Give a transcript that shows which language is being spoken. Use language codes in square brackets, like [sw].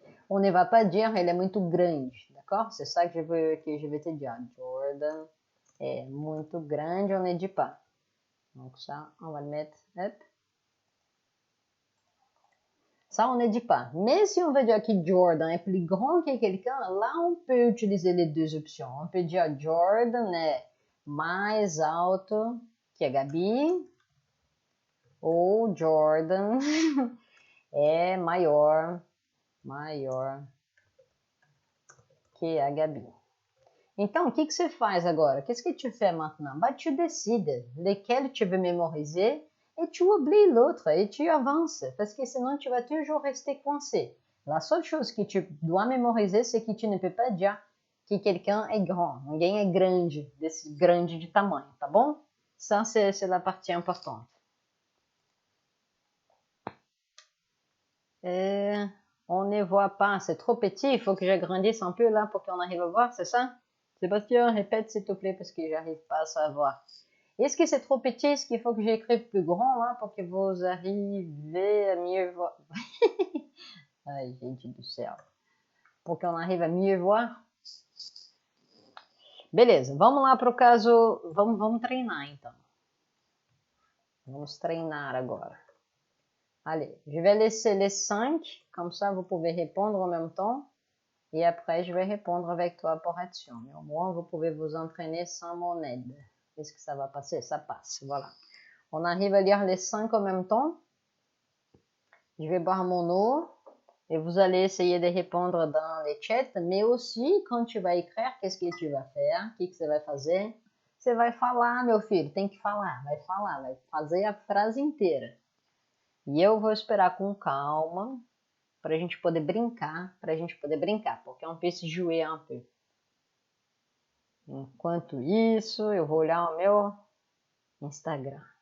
[fr] On ne va pas dire [pt] ele é muito grande, [fr] d'accord? C'est ça que je vais te dire. Jordan est [pt] muito grande, [fr] on ne dit pas. Donc ça, on va le mettre, hop. Ça, on ne dit pas. Mais si on veut dire que Jordan est plus grand que quelqu'un, là, on peut utiliser les deux options. On peut dire Jordan est [pt] mais alto que a Gabi, [fr] ou [pt] Jordan é maior que a Gabi. Então, o que você faz agora? [fr] Qu'est-ce que tu fais maintenant? Bah, tu décides lesquels tu veux mémoriser et tu oublies l'autre et tu avances parce que sinon tu vas toujours rester coincé. La seule chose que tu dois mémoriser, c'est que tu ne peux pas dire que quelqu'un est grand. [pt] Ninguém é grande, grande de tamanho, tá bom? [fr] Ça, c'est la partie importante. On ne voit pas, c'est trop petit, il faut que j'agrandisse un peu là pour qu'on arrive à voir, c'est ça? Sébastien, répète s'il te plaît parce que j'arrive pas à savoir. Est-ce que c'est trop petit? Est-ce qu'il faut que j'écrive plus grand là pour que vous arriviez à mieux voir? [pt] Ai, gente do céu. [fr] Pour qu'on arrive à mieux voir? [pt] Beleza, vamos lá para o caso. Vamos treinar então. Vamos treinar agora. [fr] Allez, je vais laisser les 5, comme ça vous pouvez répondre en même temps. Et après, je vais répondre avec toi pour être sûr. Mais au moins, vous pouvez vous entraîner sans mon aide. Est-ce que ça va passer? Ça passe, voilà. On arrive à lire les 5 en même temps. Je vais boire mon eau. Et vous allez essayer de répondre dans les chats. Mais aussi, quand tu vas écrire, qu'est-ce que tu vas faire? [pt] O que você vai fazer? Você vai falar, meu filho. Tem que falar. Vai falar. Vai fazer a frase inteira. E eu vou esperar com calma. Para a gente poder brincar, porque [fr] on peut se jouer un peu. [pt] Enquanto isso, eu vou olhar o meu Instagram.